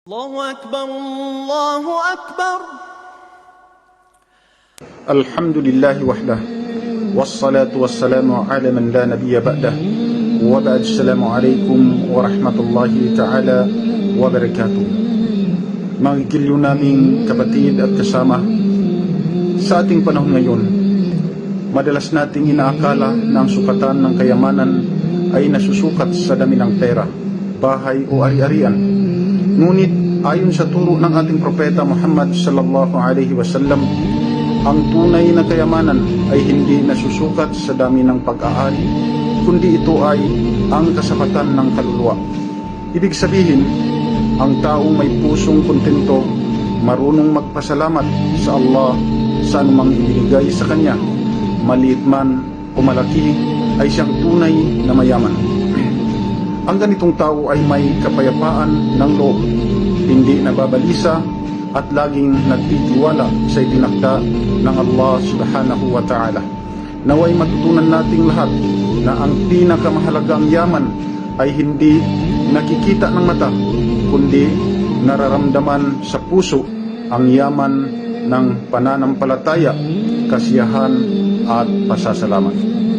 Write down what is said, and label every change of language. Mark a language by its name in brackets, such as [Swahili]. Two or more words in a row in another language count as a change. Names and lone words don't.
[Arabic] الله أكبر الله أكبر. الحمد لله وحده والصلاة والسلام على من لا نبي بعده وبعد. السلام عليكم ورحمة الله تعالى wabarakatuh. [Filipino] Mga ikilyo naming kapatid at kasama, sa ating panahon ngayon, madalas nating inaakala na ang sukatan ng kayamanan ay nasusukat sa dami ng pera, bahay o ari-arian. Ngunit ayon sa turo ng ating propeta Muhammad [Arabic] صلى الله عليه وسلم, [Filipino] ang tunay na kayamanan ay hindi nasusukat sa dami ng pag-aari, kundi ito ay ang kasapatan ng kaluluwa. Ibig sabihin, ang taong may pusong kontento, marunong magpasalamat sa Allah sa anumang ibinigay sa kanya, maliit man o malaki, ay siyang tunay na mayaman. Ang ganitong tao ay may kapayapaan ng loob, hindi nababalisa at laging nagtitiwala sa itinakda ng Allah [Arabic] سبحانه وتعالى. [Filipino] Naway matutunan nating lahat na ang pinakamahalagang yaman ay hindi nakikita ng mata, kundi nararamdaman sa puso, ang yaman ng pananampalataya, kasiyahan at pasasalamat.